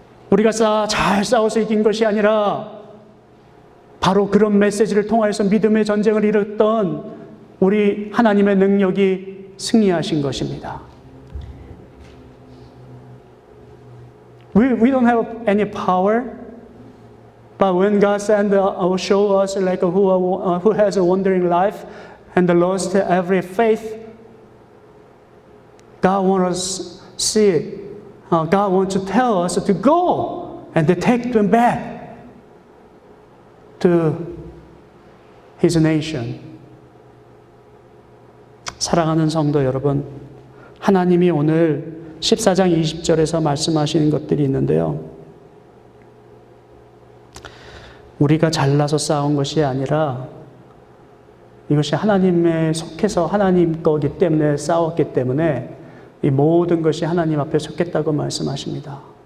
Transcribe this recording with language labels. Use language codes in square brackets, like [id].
[ko] 우리가 잘 싸워서 이긴 것이 아니라 바로 그런 메시지를 통하여서 믿음의 전쟁을 이뤘던 우리 하나님의 능력이 승리하신 것입니다. [en] We don't have any power, but when God sent show us like who has a wandering life and lost every faith, God wants us to see it. God wants to tell us to go and to take them back to His nation. [ko] 사랑하는 성도 여러분, 하나님이 오늘 14장 20절에서 말씀하시는 것들이 있는데요. 우리가 잘나서 싸운 것이 아니라 이것이 하나님에 속해서 하나님 거기 때문에 싸웠기 때문에 이 모든 것이 하나님 앞에 속했다고 말씀하십니다.